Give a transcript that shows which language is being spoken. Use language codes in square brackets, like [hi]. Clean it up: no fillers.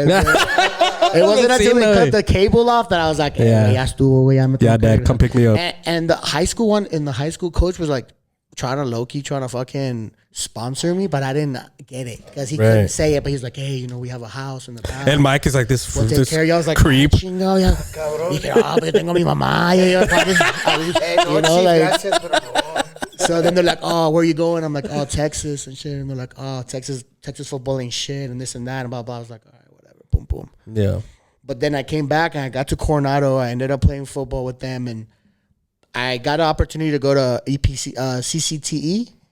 [en] It wasn't until they cut the cable off that I was like, hey, [es] ya estuvo, güey. [en] Yeah, dad, come pick me up. And the high school coach was like trying to fucking sponsor me, but I didn't get it because he couldn't say it. But he's like, hey, you know, we have a house in the back. And Mike is like this, we'll take care of you. I was like, creep. [es] Chingo, ya. Dije, porque tengo mi mamá. [en] You know, like. So then they're like, oh, where are you going? I'm like, oh, Texas and shit. And they're like, oh, Texas football ain't shit and this and that and blah blah. I was like, all right, whatever, boom boom. Yeah. But then I came back and I got to Coronado. I ended up playing football with them, and I got an opportunity to go to CCTE.